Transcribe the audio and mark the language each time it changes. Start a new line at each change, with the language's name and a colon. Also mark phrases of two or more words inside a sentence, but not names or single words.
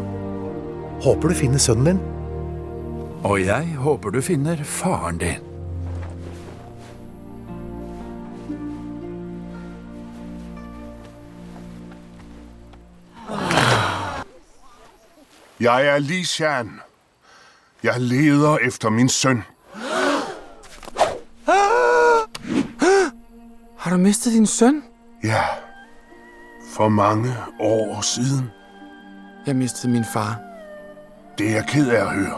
Norwegian: Håper du finner sønnen din. Og jeg håper du finner faren din.
Danish: Jeg er Li Shan. Jeg leder efter min søn. Har du mistet din søn? Ja, for mange år siden. Jeg mistede min far. Det er jeg ked af at høre.